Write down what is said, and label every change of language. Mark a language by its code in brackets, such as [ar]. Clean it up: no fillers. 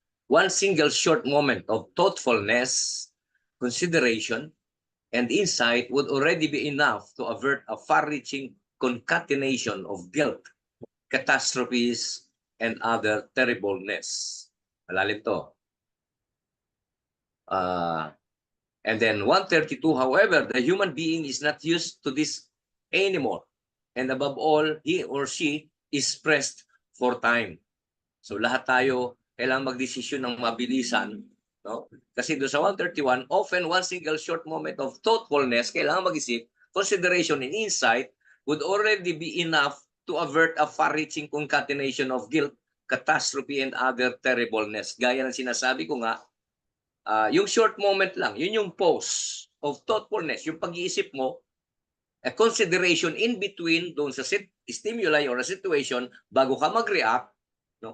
[en] one single short moment of thoughtfulness, consideration, and insight would already be enough to avert a far-reaching concatenation of guilt, catastrophes, and other terribleness. [tl] Malalim to. [en] And then 132, however, the human being is not used to this anymore. And above all, he or she is pressed for time. [tl] So lahat tayo kailangan magdesisyon ng mabilisan. No? Kasi doon sa 131, [en] often one single short moment of thoughtfulness, [tl] kailangan mag-isip, [en] consideration and insight would already be enough to avert a far-reaching concatenation of guilt, catastrophe, and other terribleness. [tl] Gaya ng sinasabi ko nga, yung short moment lang, yun yung pause of thoughtfulness, yung pag-iisip mo, [en] a consideration in between [tl] doon sa stimuli or a situation bago ka mag-react, no?